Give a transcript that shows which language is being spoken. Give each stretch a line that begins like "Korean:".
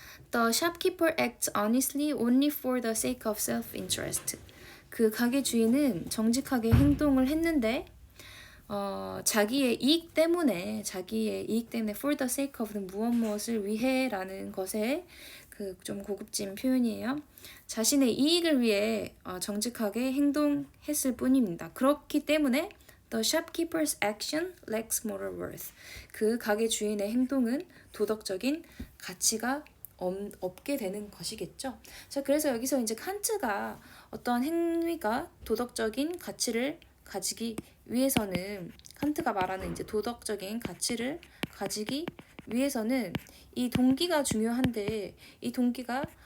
English: The shopkeeper acts honestly only for the sake of self-interest.
Korean: 그 가게 주인은 정직하게 행동을 했는데 자기의 이익 때문에 for the sake of는 무엇을 위해라는 것에 그 좀 고급진 표현이에요. 자신의 이익을 위해 정직하게 행동했을 뿐입니다. 그렇기 때문에
English: the shopkeeper's action lacks moral worth.
Korean: 그 가게 주인의 행동은 도덕적인 가치가 없게 되는 것이겠죠. 자, 그래서 여기서 이제 칸트가 어떤 행위가 도덕적인 가치를 가지기 위해서는 칸트가 말하는 이제 도덕적인 가치를 가지기 위해서는 이 동기가 중요한데 이 동기가